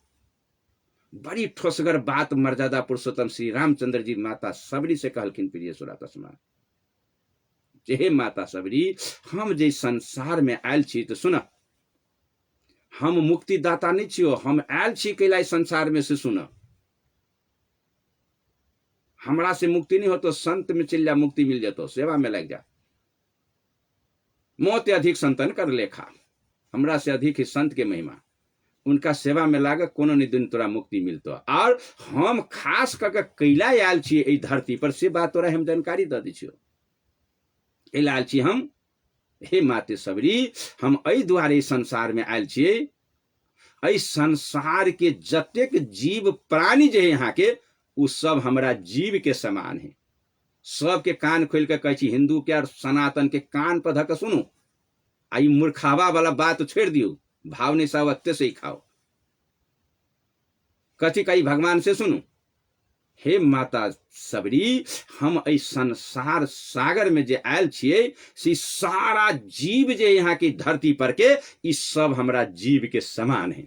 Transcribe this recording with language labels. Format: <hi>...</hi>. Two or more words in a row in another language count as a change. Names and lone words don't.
<mai>बड़ी ठोसगर बात मर्यादा पुरुषोत्तम श्री रामचंद्र जी माता सबरी से कहलखिन प्रिय श्रोता समाज, जे हे माता सबरी, हम जे संसार में आयल छी तो सुना, हम मुक्तिदाता नहीं छियो, हम आयल छी कैला संसार में से सुना, हमरा से मुक्ति नहीं हो तो संत में चल जा, मुक्ति मिल जातो, सेवा में लग जा।</mai> <awa>मौत अधिक संतन कर लेखा, हमरा से अधिक ही संत के महिमा।</awa> <mai>उनका सेवा में लाग कोनो नहीं दिन तोरा मुक्ति मिलतो। और हम खास करके कैला आयल छियै एहि धरती पर से बात तोरा हम जानकारी दे दै छियो। एहि आयल छी हम, हे माते सबरी, हम एहि दुआरे संसार में आयल छियै। एहि संसार के जतेक जीव प्राणी जे है यहाँ के, उ सब हमरा जीव के समान है। सबके कान खोल के कहे छी, हिंदू के और सनातन के कान पर धक सुनू। आई मूर्खावा वाला बात छोड़ दियो, भाव नहीं सब अत्य से ही खाओ। कथी कही भगवान से सुनू, हे माता सबरी, हम ऐ संसार सागर में जे आयल छियै, से सारा जीव जे यहाँ की धरती पर के, इस सब हमरा जीव के समान है।</mai>